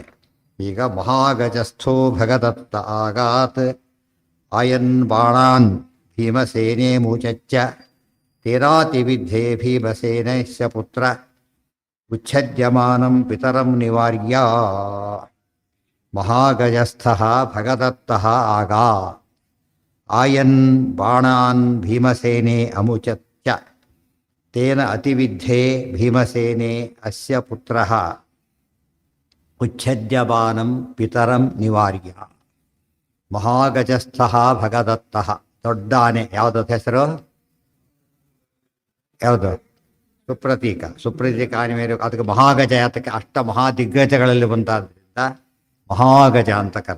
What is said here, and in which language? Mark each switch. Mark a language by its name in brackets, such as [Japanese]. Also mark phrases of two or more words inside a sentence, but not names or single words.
[Sanskrit] ಈಗ ಮಹಾಗಜಸ್ಥೋ ಭಗದತ್ತ ಆಗಾತ್ ಆಯನ್ ಬಾಣಾನ್ ಭೀಮಸೇನೆ ಮುಚಚ್ಚ ತೇನಾತಿವಿದ್ಧೇ ಭೀಮಸೇನಸ್ಯ ಪುತ್ರ ಉಚ್ಛದ್ಯಮಾನಂ ಪಿತರಂ ನಿವಾರ್ಯ. ಮಹಾಗಜಸ್ಥಃ ಭಗದತ್ತಃ ಆಗಾ ಆಯನ್ ಬಾಣಾನ್ ಭೀಮಸೇನೆ ಅಮುಚಚ್ಚ ತೇನ ಅತಿವಿದ್ಧೇ ಭೀಮಸೇನೆ ಅಸ್ಯ ಪುತ್ರಃ ಉಚ್ಛದ್ಯಮಾನಂ ಪಿತರಂ ನಿವಾರ್ಯ. ಮಹಾಗಜಸ್ಥಃ ಭಗದತ್ತಃ [Kannada] ದೊಡ್ಡ ಆನೆ. ಯಾವುದಕ್ಕೆ ಹೆಸರು? ಯಾವುದು? ಸುಪ್ರತೀಕ. ಸುಪ್ರತೀಕ ಆನೆ ಮೇಲೆ ಅದಕ್ಕೆ ಮಹಾಗಜ. ಯಾತಕ್ಕೆ? ಅಷ್ಟ ಮಹಾದಿಗ್ಗಜಗಳಲ್ಲಿ ಬಂದಾದ್ದರಿಂದ ಮಹಾಗಜ ಅಂತ ಕರೆ.